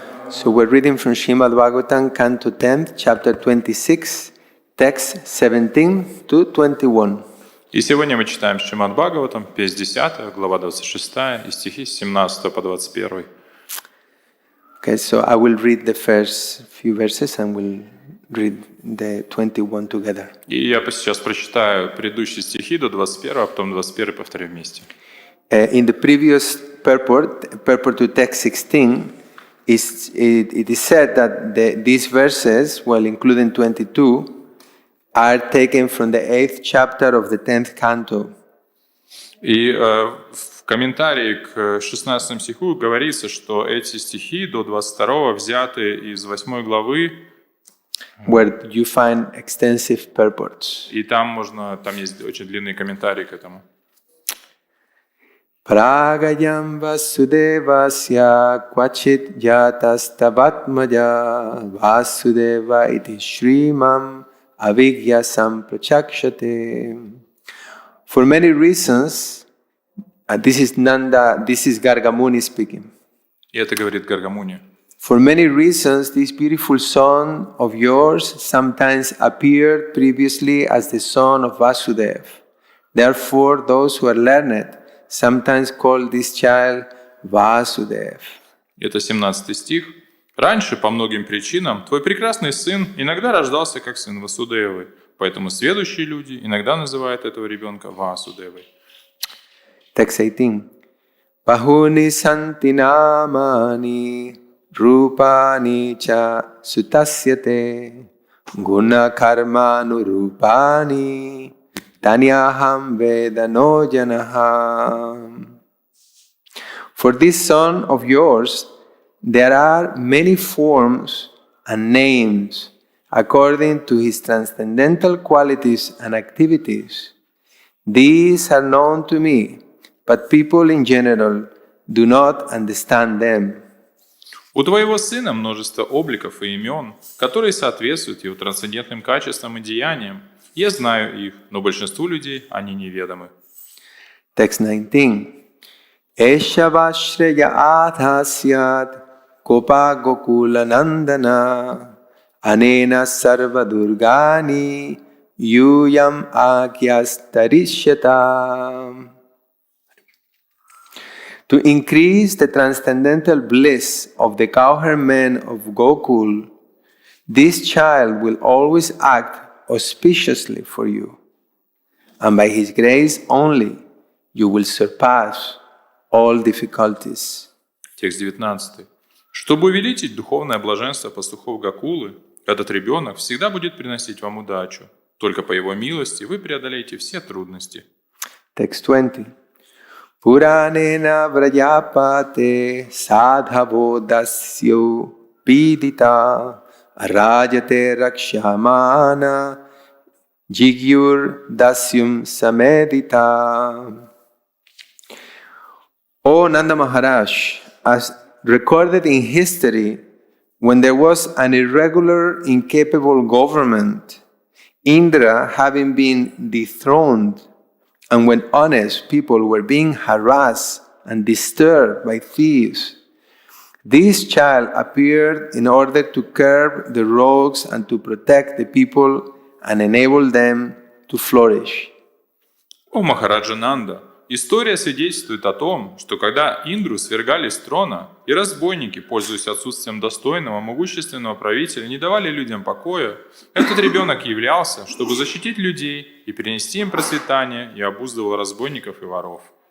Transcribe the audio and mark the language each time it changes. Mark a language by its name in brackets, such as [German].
[English] So we're reading from Shrimad-bhagavatam, Canto 10, Chapter 26, Text 17 to 21. [Russian] И сегодня мы читаем Шримад-бхагаватам, песнь 10, глава 26, и стихи с 17 по 21. [English] Okay, so I will read the first few verses and we'll read the 21 together. [Russian] И я сейчас прочитаю предыдущие стихи до 21, а потом 21 повторю вместе. [English] In the previous purport to text 16, it is said that these verses, well, including 22, are taken from the 8th chapter of the 10th canto. [Russian] И в комментарии к 16 стиху говорится, что эти стихи до 22 взяты из 8 главы, [English] where you find extensive purports. [Russian] И там есть очень длинные комментарии к этому. [Sanskrit] Pragayam vasudevasya kvachit jatastavatmaja vasudeva iti shrimam avigyasam prachakshate. [English] For many reasons, this is Gargamuni speaking. [Russian] И это говорит Гаргамуни. [English] For many reasons, this beautiful son of yours sometimes appeared previously as the son of Vasudeva. Therefore, those who are learned sometimes call this child Vasudeva. [Russian] Это 17 стих. Раньше, по многим причинам, твой прекрасный сын иногда рождался как сын Васудевы, поэтому следующие люди иногда называют этого ребенка Васудевой. [English] Text 18. [Sanskrit] Bahuni santi namani rupani cha sutasyate guna karma nurupani tanyaham vedano janaham. [English] For this son of yours, there are many forms and names according to his transcendental qualities and activities. These are known to me, but people in general do not understand them. [Russian] У твоего сына множество обликов и имен, которые соответствуют его трансцендентным качествам и деяниям. Я знаю их, но большинству людей они неведомы. [English] Text 19. [Sanskrit] Eshavashreya adhasyat kopa gokula nandana anena sarva durgani yuyam agyastarishyata. [English] To increase the transcendental bliss of the cowherd men of Gokul, this child will always act auspiciously for you, and by his grace only you will surpass all difficulties. [Russian] Текст 19. Чтобы увеличить духовное блаженство пастухов Гокулы, этот ребенок всегда будет приносить вам удачу. Только по его милости вы преодолеете все трудности. [English] Text 20. [Sanskrit] Puranena vrajapate sadhavo dasyo pidita rajate rakshamana jigyur dasyum samedita. [English] O Nanda Maharaj, as recorded in history, when there was an irregular, incapable government, Indra having been dethroned, and when honest people were being harassed and disturbed by thieves, this child appeared in order to curb the rogues and to protect the people and enable them to flourish. [Russian] О Махараджа Нанда, история свидетельствует о том, что когда Индру свергали с трона, и разбойники, пользуясь отсутствием достойного, могущественного правителя, не давали людям покоя, этот ребенок являлся, чтобы защитить людей и принести им процветание, и обуздывал разбойников и воров.